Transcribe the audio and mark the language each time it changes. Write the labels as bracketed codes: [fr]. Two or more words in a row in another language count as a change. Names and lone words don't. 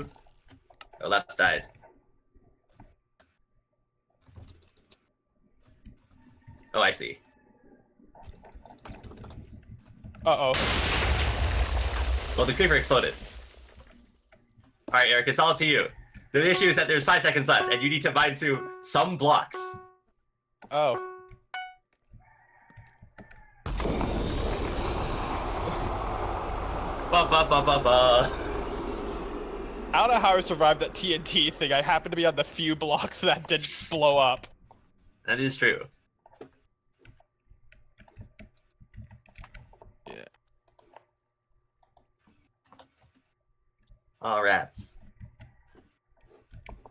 [en] Oh, Laps died. Oh, I see. Uh-oh. Well, the creeper exploded. Alright, Eric, it's all to you. The issue is that there's 5 seconds left, and you need to bind to some blocks. Oh. Ba ba ba ba ba. I don't know how I survived that TNT thing. I happened to be on the few blocks that didn't blow up. That is true. Yeah. Oh, rats.